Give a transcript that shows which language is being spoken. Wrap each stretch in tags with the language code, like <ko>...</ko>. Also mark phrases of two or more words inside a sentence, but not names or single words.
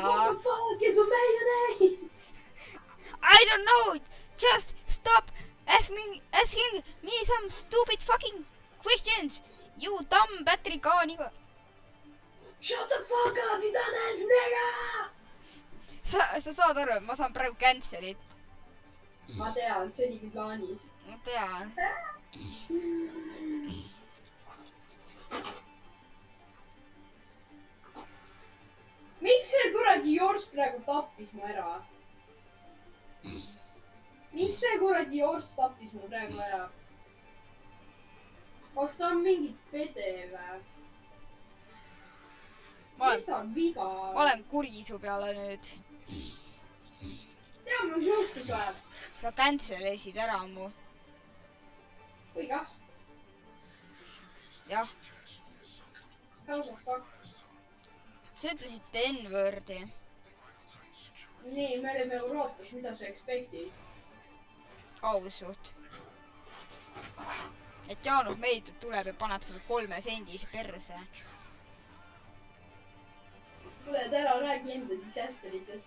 <en>why? the fuck is a mayonnaise? I don't know. Just stop asking me some stupid fucking questions. You dumb Patrick Aaniga. Shut the fuck up, you dumbass nigga!</en> <et>Sa saad aru, et ma saan praegu cancel'it. Ma tean, see oligi plaanis. Ma tean. Miks see kuradi Jors praegu tappis mu ära? Miks see kuradi Jors tappis mu praegu ära? Kas ta on mingi pede või? Mis ta on viga? Ma olen kuri su peale nüüd. Tea, mis juhtus või? Sa cancel'isid ära mu. Või kah? Jah.</et> <en>How the fuck?</en> <et>Sa ütlesite N-wordi. Nii, me olime Euroopas, mida sa expectid? Ausalt. Et Jaanus Meidut tuleb ja paneb selle 3 sendise perse. Kuule, et ära räägi enda disasteritest.</et>